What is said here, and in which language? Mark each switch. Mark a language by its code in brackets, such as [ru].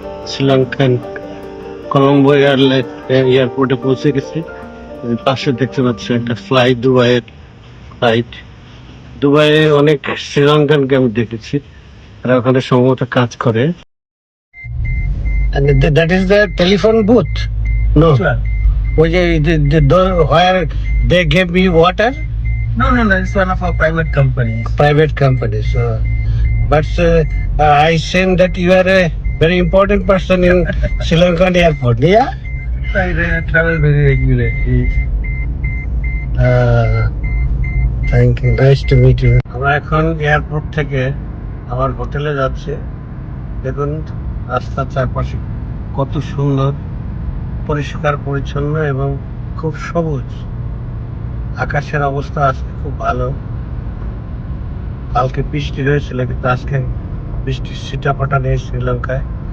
[bn] শ্রীলঙ্কান কলম্বো এয়ারপোর্টে পৌঁছে গেছি। পাশে দেখতে পাচ্ছি একটা দুবাইয়ের ফ্লাইট। দুবাইয়ে অনেক শ্রীলঙ্কানকে আমি দেখেছি, তারা ওখানে সম্ভবত কাজ করে। [en] And that is the telephone booth? No. Which where they gave me water? No, it's one of our private companies. Private companies. But I seen that you are a very important person in Sri Lankan airport. Yeah? I travel very regularly. Thank you. Nice to meet you. [bn] আমরা এখন airport থেকে আমার হোটেলে যাচ্ছি। দেখুন রাস্তার চারপাশে কত সুন্দর, পরিষ্কার পরিচ্ছন্ন এবং খুব সবুজ। আকাশের অবস্থা আজকে খুব ভালো। কালকে বৃষ্টি হয়েছিল, কিন্তু আজকে বৃষ্টির ছিটাফাটা নেই শ্রীলঙ্কায়।